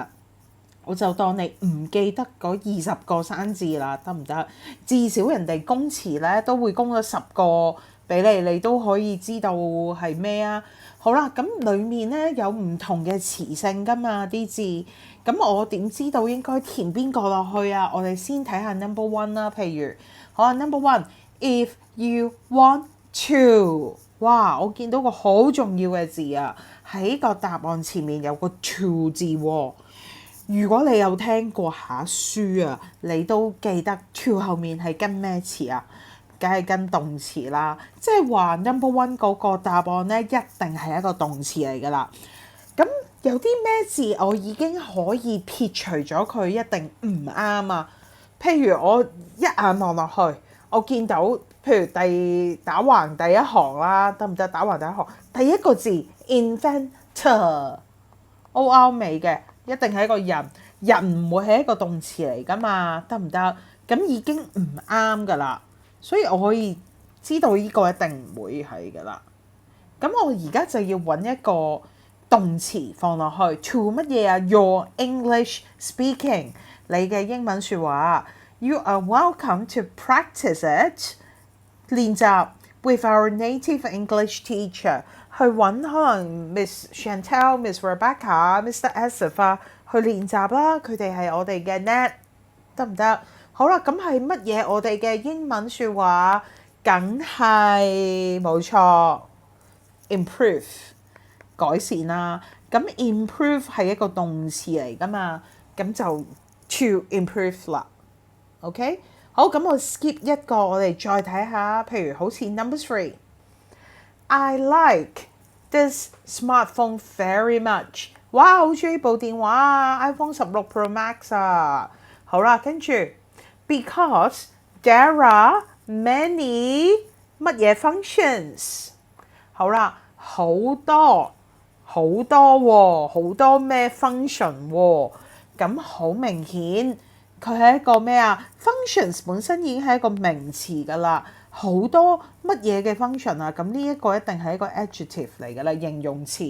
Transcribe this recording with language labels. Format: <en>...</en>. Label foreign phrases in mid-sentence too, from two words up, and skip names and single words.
<yue>我就當你唔記得嗰20個生字啦，得唔得？至少人哋公詞咧都會公咗10個俾你，你都可以知道係咩啊。好啦，咁裡面咧有唔同嘅詞性㗎嘛啲字，咁我點知道應該填邊個落去啊？我哋先睇下</yue> <en>number one</en> <yue>啦，譬如好啊</yue> <en>number one， if you want to，</en> <yue>哇！我見到個好重要嘅字啊，喺個答案前面有個 to 字喎。如果你有聽過下書啊，你都記得 to 後面係跟咩詞啊？梗係跟動詞啦，即係話 number one 嗰個答案咧，一定係一個動詞嚟㗎啦。咁有啲咩字我已經可以撇除咗佢，一定唔啱啊？譬如我一眼望落去，我見到譬如打橫第一行啦，得唔得？打橫第一行第一個字 inventor，O R 尾嘅。一定係一個人，人唔會係一個動詞嚟㗎嘛，得唔得？咁已經唔啱㗎啦，所以我可以知道呢個一定唔會係㗎啦。咁我而家就要揾一個動詞放落去 to 乜嘢啊？</yue> <en>Your English speaking，</en> <yue>你嘅英文説話</yue> <en>You are welcome to practice it，</en> <yue>練習</yue> <en>with our native English teacher。</en> <yue>去揾可能 Miss Chantel、Miss Rebecca、Mr. Asif 啊，去練習啦。佢哋係我哋嘅 net， 得唔得？好啦，咁係乜嘢我哋嘅英文説話？梗係冇錯 ，improve 改善啦。咁 improve 係一個動詞嚟㗎嘛，咁就</yue> <en>to improve</en> <yue>啦。OK， 好，咁我 skip 一個，我哋再睇下，譬如好似</yue> <en>number three。 I like this smartphone very much。</en> <yue>哇，好中意部電話啊 ！iPhone 16 Pro Max 啊。好啦，跟住</yue> <en>because there are many</en> <yue>乜嘢</yue> <en>functions。</en> <yue>好啦，好多喎，好多咩 function 喎。咁好明顯，佢係一個咩啊 ？functions 本身已經係一個名詞㗎啦。好多乜嘢嘅 function 啊？咁呢一個一定係一個 adjective 嚟㗎啦，形容詞。</yue>